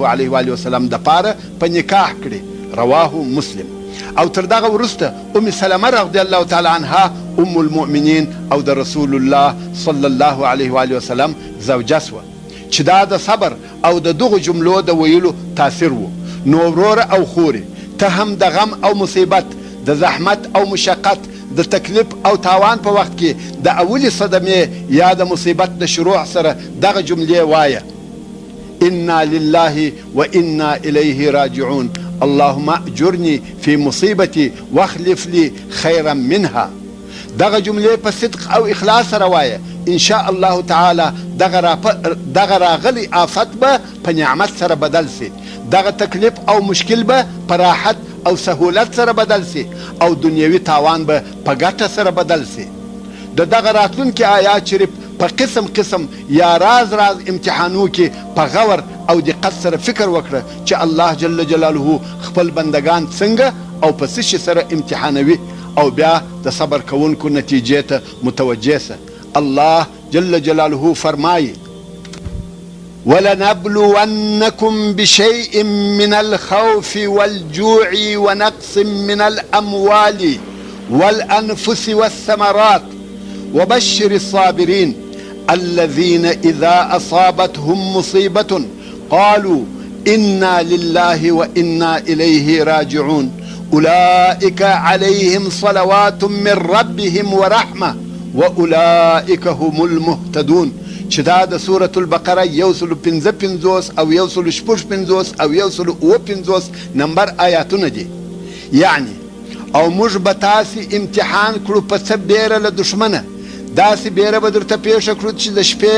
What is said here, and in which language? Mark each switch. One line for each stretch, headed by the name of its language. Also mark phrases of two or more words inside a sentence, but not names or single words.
Arabic: علیه و وسلم
Pashto: د پاره په نکاح کړي
Arabic: رواه مسلم
Pashto: او تر دغه وروسته ام سلمه
Arabic: رضی الله تعالی عنها ام المؤمنین
Pashto: او د رسول الله
Arabic: صلی الله علیه و وسلم
Pashto: زوجه سوه چې دا د صبر او د دغو جملو د ویلو تاثیر و نو وروره او خورې ته هم د غم او مصیبت د زحمت او مشقت د تکلیف او تاوان په وخت کې د اولي صدمې یا د مصیبت د شروع سره دغه جملې وایه
Arabic: انا لله و انا الیه راجعون اللهم اجرني في مصيبتي واخلف لي خيرا منها
Pashto: دغه جملې په صدق او اخلاص سره وایه
Arabic: ان شاء الله تعالی
Pashto: دغه راغلی آفت به په نعمت سره بدل سي دغه تکلیف او مشکل به په راحت او سهولت سره بدل سي او دنیوي تاوان به په ګټه سره بدل سي د دغه راتلونکي آیات شریف په قسم قسم یا راز امتحانو کې په غور او دقت سره فکر وکړه چې الله
Arabic: جل جلاله
Pashto: خپل بندگان څنګه او په څه شي سره امتحانوي او بیا د صبر کوونکو نتیجې ته متوجه سه الله
Arabic: جل جلاله
Pashto: فرمایي
Arabic: ولنبلونكم بشيء من الخوف والجوع ونقص من الأموال والأنفس والثمرات وبشر الصابرين الذين إذا أصابتهم مصيبة قالوا إنا لله وإنا إليه راجعون أولئك عليهم صلوات من ربهم ورحمة وأولئك هم المهتدون
Pashto: چې دا د سورة البقره 155 او 156 او 158 نمبر آیاتونه دي یعنی او موږ به تاسې امتحان کړو په څه بیره له دښمنه داسې بیره به درته پیښه کړو چې د شپې